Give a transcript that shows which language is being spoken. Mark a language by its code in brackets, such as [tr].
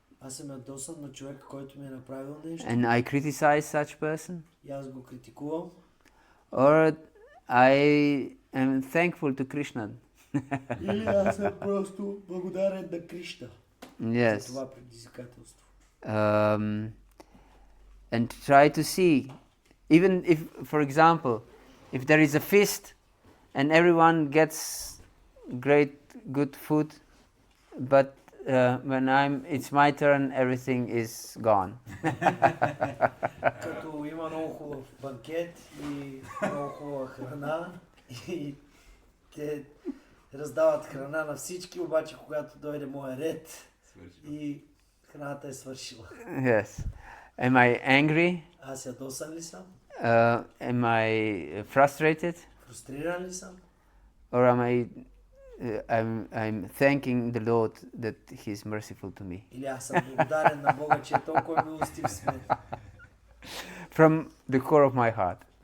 [bg] аз съм ядосан на човека, който ми е направил нещо, [en] and I criticize such person, [bg] и аз го критикувам, [en] or I am thankful to Krishna. [bg] Или аз съм просто благодарен на Кришна [en] Yes. [bg] за това предизвикателство. [en] And try to see, even if, for example, if there is a feast and everyone gets great good food, but when it's my turn, everything is gone. [bg] Като има много хубав банкет и много хубава храна и те раздават храна на всички, обаче когато дойде моя ред и храната е свършила. [en] Yes. Am I angry? [bg] Аз ядосан ли съм? [en] Am I frustrated? [bg] Фрустриран ли съм? [en] Or am I'm thanking the Lord that He is merciful to me? [bg] Или аз съм благодарен на Бога, че е толкова милостив с мен. [en] From the core of my heart.